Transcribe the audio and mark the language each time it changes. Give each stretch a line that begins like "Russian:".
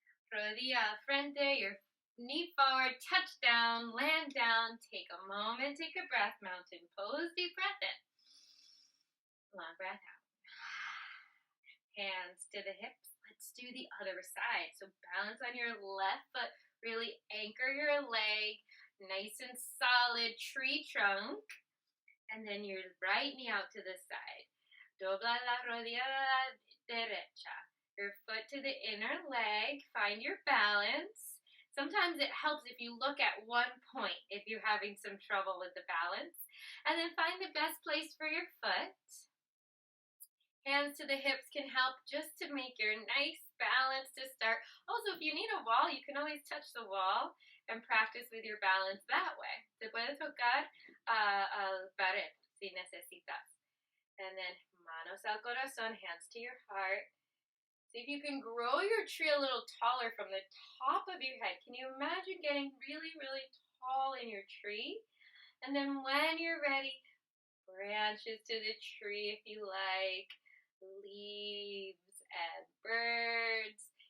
Spanish: Rodilla al frente,
English: your knee forward, touch down, land down, take a moment, take a breath, mountain pose, deep breath in. Long breath out. Hands to the hips. Let's do the other side. So balance on your left foot, really anchor your leg. nice and solid tree trunk. And then your right knee out to the side.
Spanish: Dobla la rodilla derecha.
English: Your foot to the inner leg. Find your balance. Sometimes it helps if you look at one point if you're having some trouble with the balance. And then find the best place for your foot. Hands to the hips can help just to make your nice balance to start. Also, if you need a wall, you can always touch the wall and practice with your balance that way.
Spanish: Se puede tocar al pared si necesitas.
English: And then
Spanish: manos al corazón,
English: hands to your heart. See if you can grow your tree a little taller from the top of your head. Can you imagine getting really, really tall in your tree? And then when you're ready, branches to the tree if you like. Leaves and birds.